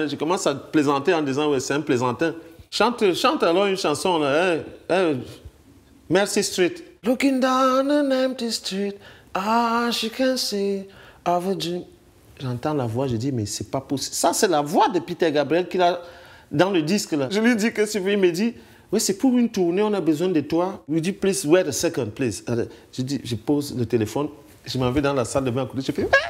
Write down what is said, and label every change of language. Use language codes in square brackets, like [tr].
[fr] Je commence à plaisanter en disant, ouais, c'est un plaisantin. Chante alors une chanson, là, Mercy Street. [en] Looking down an empty street, she can see of a dream. [fr] J'entends la voix, je dis, mais c'est pas possible. Ça, c'est la voix de Peter Gabriel qu'il a dans le disque, là. Je lui dis que il me dit, oui, c'est pour une tournée, on a besoin de toi. Il dit, [en] please, wait a second, please. [fr] Je dis, je pose le téléphone, je m'en vais dans la salle de bain à côté, je fais...